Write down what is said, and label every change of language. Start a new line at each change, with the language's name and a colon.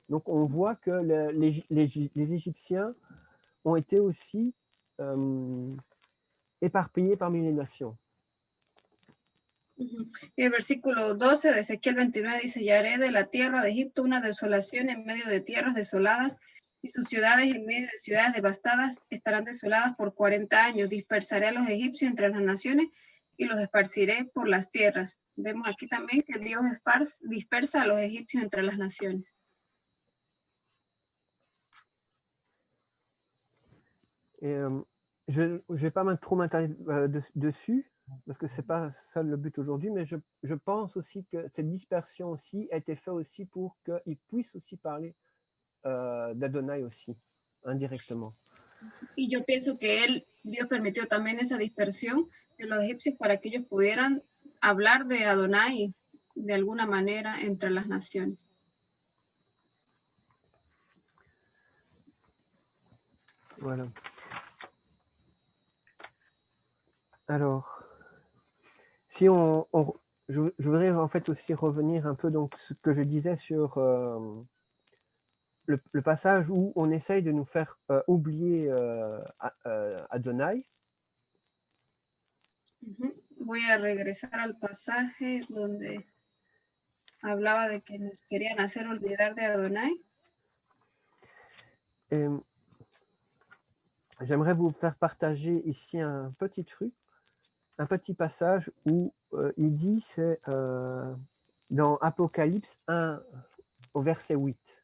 French: Donc on voit que les Égyptiens ont été aussi éparpillés parmi les nations. Ujú.
Spanish: Y el versículo 12 de Ezequiel 29 dice, y haré de la tierra de Egipto una desolación en medio de tierras desoladas, y sus ciudades en medio de ciudades devastadas estarán desoladas por 40 años. Dispersaré a los egipcios entre las naciones y los esparciré por las tierras. Vemos aquí también que Dios dispersa a los egipcios entre las naciones.
French: Et je ne vais pas trop m'attarder dessus, parce que ce n'est pas ça le but aujourd'hui, mais je pense aussi que cette dispersion aussi a été faite aussi pour qu'ils puissent aussi parler d'Adonai aussi, indirectement.
Spanish: Y yo pienso que Dios permitió también esa dispersión de los egipcios para que ellos pudieran hablar de Adonai de alguna manera entre las naciones.
French: Voilà. Alors, si je voudrais en fait aussi revenir un peu donc ce que je disais sur le passage où on essaye de nous faire oublier Adonai.
Spanish: Voy a regresar al pasaje donde hablaba de que nos querían hacer olvidar de Adonai.
French: J'aimerais vous faire partager ici un petit truc, un petit passage où il dit, c'est dans Apocalypse 1 au verset 8.